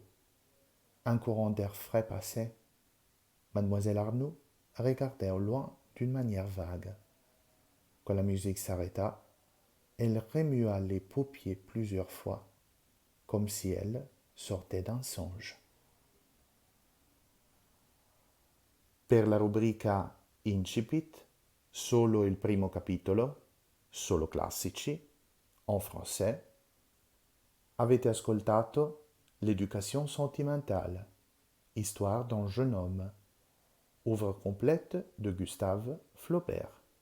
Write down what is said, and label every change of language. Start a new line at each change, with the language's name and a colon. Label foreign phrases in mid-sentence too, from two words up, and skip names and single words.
French: Un courant d'air frais passait. Mademoiselle Arnould regardait au loin d'une manière vague. Quand la musique s'arrêta, elle remua les paupières plusieurs fois, comme si elle sortait d'un songe.
Italian: Per la rubrica Incipit, solo il primo capitolo, solo classici,
French: en français,
Italian: avete ascoltato L'éducation sentimentale, histoire d'un jeune homme,
French: œuvre complète de Gustave Flaubert.